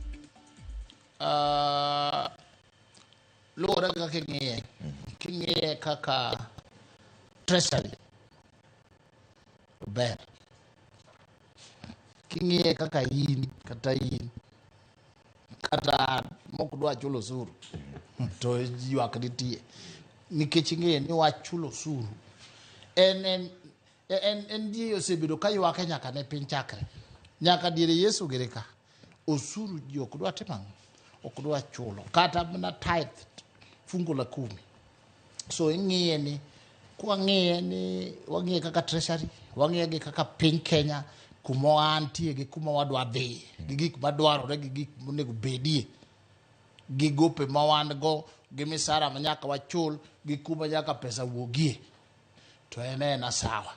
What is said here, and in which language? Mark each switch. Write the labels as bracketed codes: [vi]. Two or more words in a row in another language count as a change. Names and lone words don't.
[luo] Luwore kaka king'iye kaka treasury ober, king'iye kaka in kata mok dwa chulo osuru to ywak nitie nikech ing'eyo ni wach chulo osuru en ji osebedo ka ywake nyaka ne piny chakre nyaka diere Yesu gere ka osuru ji ok dwa timo, ok dwa chulo kata mana tithe fungu la 10. So ing'iye ni wang'iye kaka treasury, wang'iye gi kaka piny Kenya kuma wantie gi kuma wadwa dhi gi gik madwarore gi gik monego bedie gi gope ma wan go gi misara ma nyaka wachul gi kuma nyaka pesa wuogie to en sawa.